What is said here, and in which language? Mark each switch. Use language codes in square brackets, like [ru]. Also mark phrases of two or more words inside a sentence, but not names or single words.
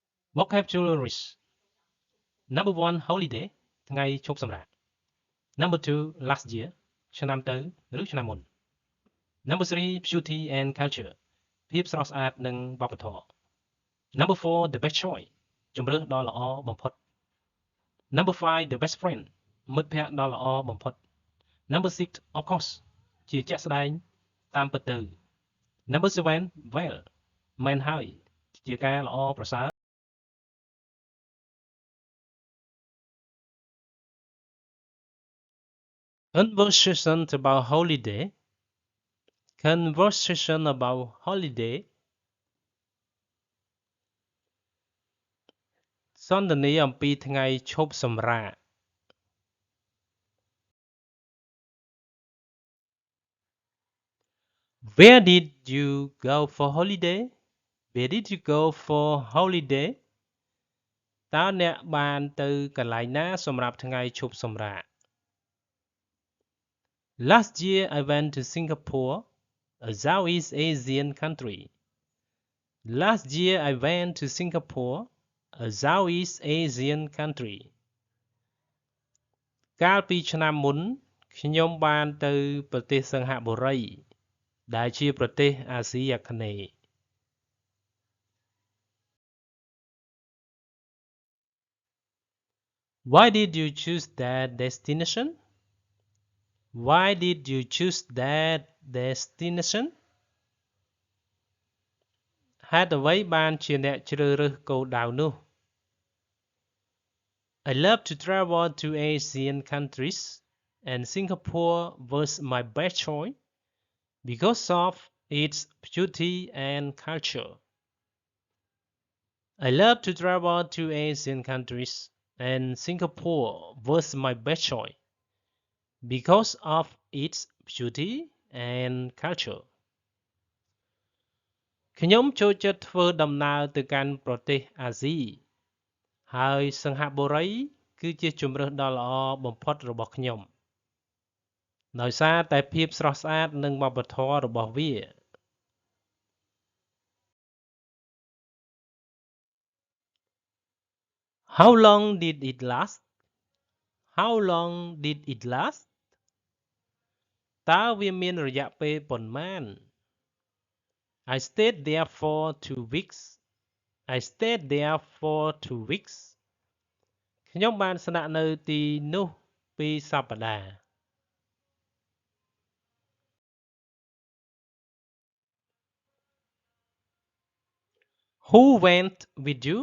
[en] Vocabularies. Number 1 holiday [km] ថ្ងៃឈប់សម្រាក [en] Number 2 last year [km] ឆ្នាំទៅឬឆ្នាំមុន [en] Number 3 beauty and culture [km] ភាពស្រស់ស្អាតនិងវប្បធម៌ [en] Number 4 the best choice [km] ជម្រើសដ៏ល្អបំផុត [en] Number 5 the best friend [km] មិត្តភក្តិដ៏ល្អបំផុត [en] Number 6 of course [km] ជាជាក់ស្ដែងតាមពិតទៅ [en] Number 7 well [km] មែនហើយជាការល្អប្រសើរ [en] Conversation about holiday. Conversation about holiday. [km] សន្ទនាអំពីថ្ងៃឈប់សម្រាក [en] Where did you go for holiday? Where did you go for holiday? [km] តើអ្នកបានទៅកន្លែងណាសម្រាប់ថ្ងៃឈប់សម្រាក [en] Last year I went to Singapore, a Southeast Asian country. Last year I went to Singapore, a Southeast Asian country. [km] កាលពីឆ្នាំមុនខ្ញុំបានទៅប្រទេសសិង្ហបុរីដែលជាប្រទេសអាស៊ីអាគ្នេយ៍ [en] Why did you choose that destination? Why did you choose that destination? [km] ហេតុអ្វីបានជាអ្នកជ្រើសរើសគោលដៅនោះ [en] I love to travel to Asian countries and Singapore was my best choice because of its beauty and culture. I love to travel to Asian countries and Singapore was my best choice because of its beauty and culture. [km] ខ្ញុំចូលចិត្តធ្វើដំណើរទៅកាន់ប្រទេសអាស៊ីហើយសិង្ហបុរីគឺជាជម្រើសដ៏ល្អបំផុតរបស់ខ្ញុំដោយសារតែភាពស្រស់ស្អាតនិងវប្បធម៌របស់វា [en] How long did it last? How long did it last? [km] តើវាមានរយៈពេលប៉ុន្មាន [en] I stayed there for 2 weeks. I stayed there for 2 weeks. [km] ខ្ញុំបានស្នាក់នៅទីនោះ2សប្តាហ៍ [en] Who went with you?